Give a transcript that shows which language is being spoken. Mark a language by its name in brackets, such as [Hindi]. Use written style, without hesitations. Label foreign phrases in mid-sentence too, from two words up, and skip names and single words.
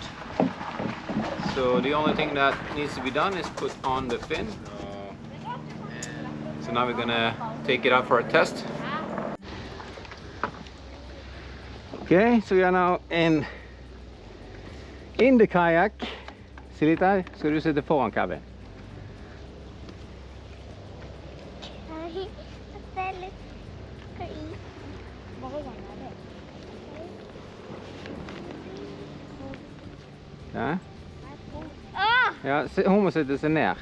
[English] So the only thing that needs to be done is put on the fin. So now we're gonna take it out for a test. Okay, so we are now in the kayak. [Swedish] Sitt där, ska du sitta foran Cabbe. Ja. [Norwegian] Ja, hun må sitte seg ned.